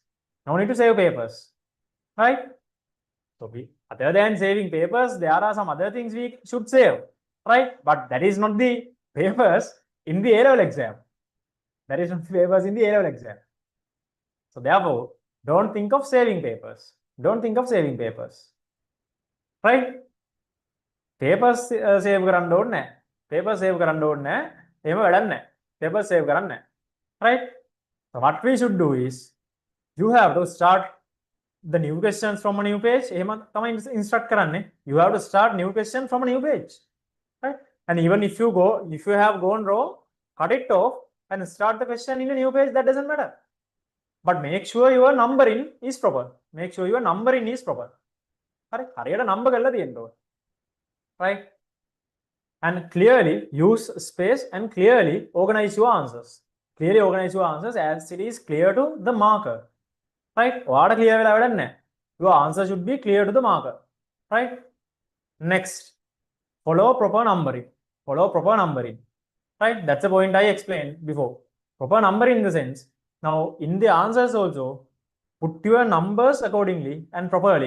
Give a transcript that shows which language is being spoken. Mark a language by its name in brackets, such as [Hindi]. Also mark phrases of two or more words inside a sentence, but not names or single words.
[English] No need to save papers, right? So other than saving papers, there are some other things we should save, right? But that is not the papers in the A-level exam. That is not the papers in the A-level exam. So therefore, don't think of saving papers. Don't think of saving papers, right? Papers save [Sinhala] කරන්න ඕනේ නැහැ. [English] Papers save [Sinhala] කරන්න ඕනේ නැහැ. එහෙම වැඩක් නැහැ. [English] Papers save [Sinhala] කරන්න නැහැ. [English] Right? So what we should do is, you have to start the new questions from a new page. [Sinhala] එහෙම තමයි instruct කරන්නේ. [English] You have to start new question from a new page, right? And even if you have gone wrong, cut it off and start the question in a new page. That doesn't matter. But make sure your numbering is proper. Make sure your numbering is proper. Correct? [Sinhala] හරියට number කරලා තියෙන්න ඕනේ. [English] Right? And clearly use space and clearly organize your answers. Clearly organize your answers as it is clear to the marker. Right? [Sinhala] ඔයාට clear වෙලා වැඩක් නැහැ. [English] Your answer should be clear to the marker. Right? Next, follow proper numbering. Follow proper numbering. Right? That's the point I explained before. Proper numbering in the sense, now in the answers also, put your numbers accordingly and properly.